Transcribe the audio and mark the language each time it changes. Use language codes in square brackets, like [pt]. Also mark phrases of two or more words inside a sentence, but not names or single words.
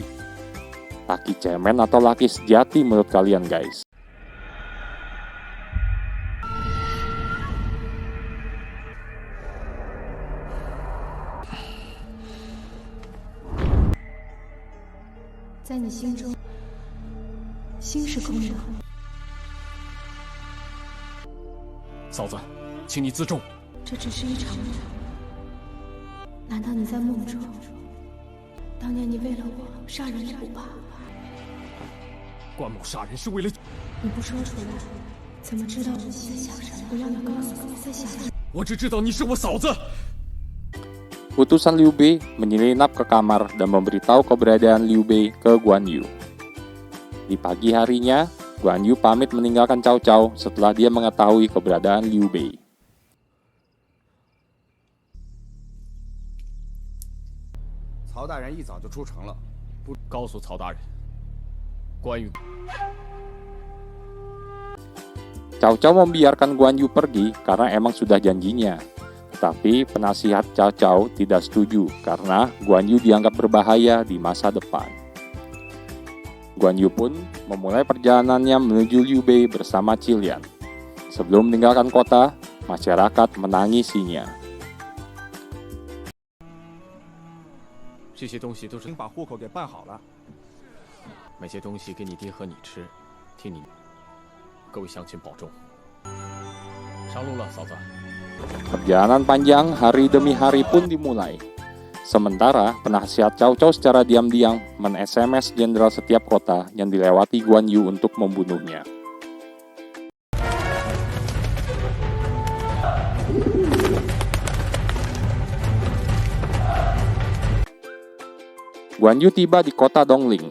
[id] Laki cemen atau laki sejati menurut kalian, guys? [zh] Di 你心中，心是空的。嫂子，请你自重。这只是一场梦。难道你在梦中？当年你为了我杀人也不怕？关某杀人是为了…… 你不说出来，怎么知道我心想什么？不要你告诉我在想什么。我只知道你是我嫂子。 [id] Utusan Liu Bei menyelinap ke kamar dan memberitahu keberadaan Liu Bei ke Guan Yu. Di pagi harinya, Guan Yu pamit meninggalkan Cao Cao setelah dia mengetahui keberadaan Liu Bei. [zh] 曹大人一早就出城了，不告诉曹大人，关羽。 [id] Cao Cao membiarkan Guan Yu pergi karena emang sudah janjinya. Tapi penasihat Cao Cao tidak setuju karena Guan Yu dianggap berbahaya di masa depan. Guan Yu pun memulai perjalanannya menuju Liu Bei bersama Qilian. Sebelum meninggalkan kota, masyarakat menangisinya. [zh] 这些东西都是已经把户口给办好了。买些东西给你爹和你吃，替你。各位乡亲保重。上路了，嫂子。 [id] Perjalanan panjang hari demi hari pun dimulai. Sementara penasihat Cao Cao secara diam-diam men-SMS jenderal setiap kota yang dilewati Guan Yu untuk membunuhnya. Guan Yu tiba di kota Dongling.